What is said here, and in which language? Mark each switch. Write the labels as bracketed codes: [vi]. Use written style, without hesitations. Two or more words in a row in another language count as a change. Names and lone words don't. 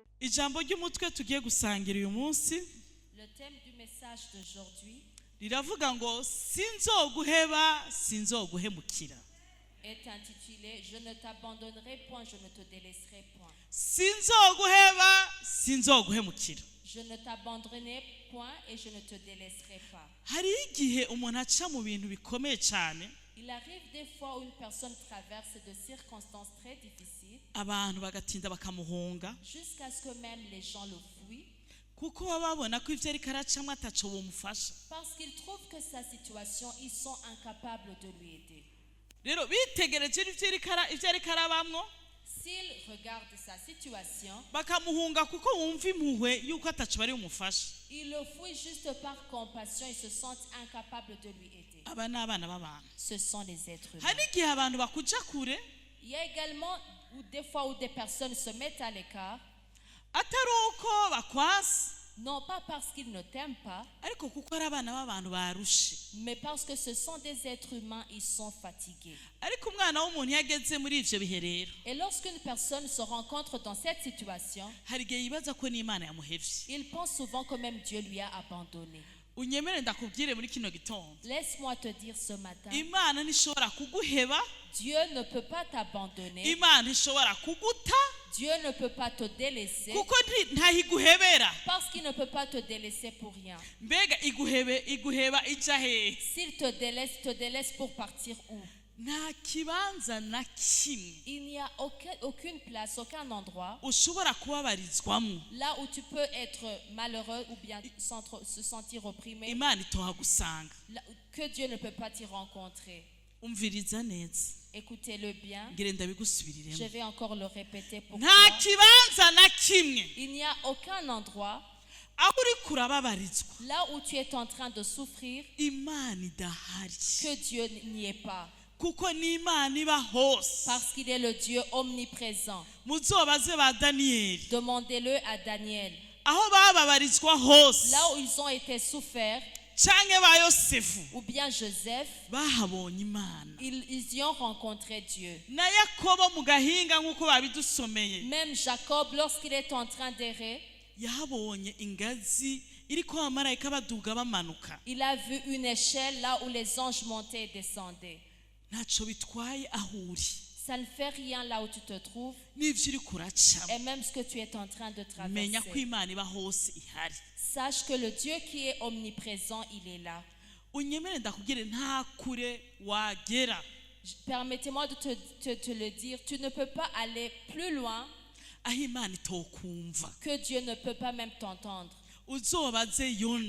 [rn] ijambo ry'umutwe tugiye gusangira uyu munsi [fr] Le thème du message d'aujourd'hui [rn] riravuga ngo sinzoguheba sinzoguhemukira. [fr] est intitulé Je ne t'abandonnerai point, je ne te délaisserai point. [rn] Sinzoguheba sinzoguhemukira. [fr] Je ne t'abandonnerai point et je ne te délaisserai pas. [rn] Hari igihe umuntu aca mu bintu bikomeye cyane, [fr] Il arrive des fois où une personne traverse de circonstances très difficiles [rn] abantu bagatinda bakamuhunga [fr] jusqu'à ce que même les gens le fuient [rn] kuko baba babona ko ivyo ariko aracamwe ataco bomufasha. [fr] parce qu'ils trouvent que sa situation, ils sont incapables de lui aider. [rn] Rero bitegereje ivyo ariko arabamwo [fr] S'ils regardent sa situation, [rn] bakamuhunga kuko wumva impuhwe yuko ataco bari bumufasha. [fr] ils le fuient juste par compassion, ils se sentent incapables de lui aider. [rn] Aba ni abana b'abantu. [fr] Ce sont les êtres humains. [rn] Hari igihe abantu bakuja kure [fr] Il y a également des fois où des personnes se mettent à l'écart, [rn] atari uko bakwasi [fr] non pas parce qu'ils ne t'aiment pas, [rn] ariko kuko ari abana b'abantu barushe. [fr] mais parce que ce sont des êtres humains, ils sont fatigués. [rn] Ariko umwana w'umuntu yageze muri ivyo bihe rero [fr] Et lorsqu'une personne se rencontre dans cette situation, [rn] hari igihe yibaza ko n'Imana yamuhevye. [fr] il pense souvent que même Dieu lui a abandonné. [rn] Unyemere ndakubwire muri kino gitondo, [fr] Laisse-moi te dire ce matin, [rn] Imana ntishobora kuguheba, [fr] Dieu ne peut pas t'abandonner, [rn] Imana ntishobora kuguta [fr] Dieu ne peut pas te délaisser, [rn] kuko ntahiguhebera. [fr] parce qu'il ne peut pas te délaisser pour rien. [rn] Mbega iguheba ija hehe? [fr] S'il te délaisse pour partir où? [rn] Nta kibanza na kimwe [fr] Il n'y a aucune place, aucun endroit [rn] ushobora kubabarizwamo [fr] là où tu peux être malheureux ou bien se sentir opprimé, [rn] Imana itohagusanga. [fr] que Dieu ne peut pas t'y rencontrer. [rn] Umviriza neza, [fr] Écoutez-le bien. [rn] ngire [fr] Je [rn] ndabigusubiriremo. [fr] vais encore le répéter pour [rn] Nta [fr] toi. [rn] kibanza na kimwe [fr] Il n'y a aucun endroit [rn] aho uriko urababarizwa [fr] là où tu es en train de souffrir [rn] Imana idahari, [fr] que Dieu n'y est pas. [rn] kuko n'Imana iba hose. [fr] Parce qu'il est le Dieu omniprésent. [rn] Muzobaze ba Daniyeli [fr] Demandez-le à Daniel. [rn] aho bababarizwa hose, [fr] Là où ils ont été soufferts, [rn] canke ba Yosefu [fr] ou bien Joseph, [rn] bahabonye Imana. [fr] ils y ont rencontré Dieu. [rn] Na Yakobo mu gahinga nk'uko babidusomeye [fr] Même Jacob, lorsqu'il est en train d'errer, [rn] yahabonye ingazi iriko abamarayika baduga bamanuka. [fr] il a vu une échelle là où les anges montaient et descendaient. [rn] Ntaco bitwaye aho uri [fr] Ça ne fait rien là où tu te trouves, [rn] n'ivyo uriko uracamo, [fr] et même ce que tu es en train de [rn] menya ko [fr] traverser. [rn] Imana iba hose ihari. [fr] Sache que le Dieu qui est omniprésent, il est là. [rn] Unyemere ndakubwire nta kure wagera [fr] Permettez-moi de te le dire, tu ne peux pas aller plus loin [rn] aho Imana itokumva. [fr] que Dieu ne peut pas même t'entendre. [rn] Uzobaze Yona,